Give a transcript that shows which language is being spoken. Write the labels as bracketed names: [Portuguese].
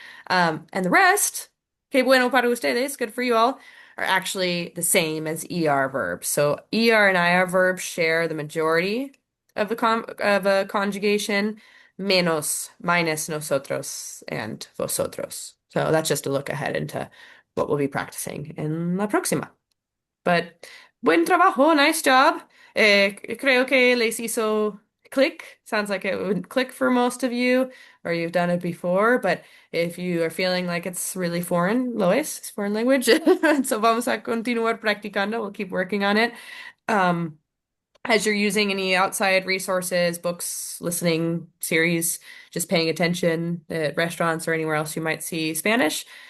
[English] And the rest, [Spanish] que bueno para ustedes, [English] good for you all, are actually the same as ER verbs. So ER and IR verbs share the majority of a conjugation, menos, minus nosotros and vosotros. So that's just a look ahead into what we'll be practicing in [Spanish] la próxima. [English] But [Spanish] buen trabajo, [English] nice job. [Spanish] Creo que les hizo click. [English] Sounds like it would click for most of you, or you've done it before. But if you are feeling like it's really foreign, [Spanish] lo es, [English] it's foreign language. So [Spanish] vamos a continuar practicando. [English] We'll keep working on it. Um, as you're using any outside resources, books, listening series, just paying attention at restaurants or anywhere else you might see Spanish.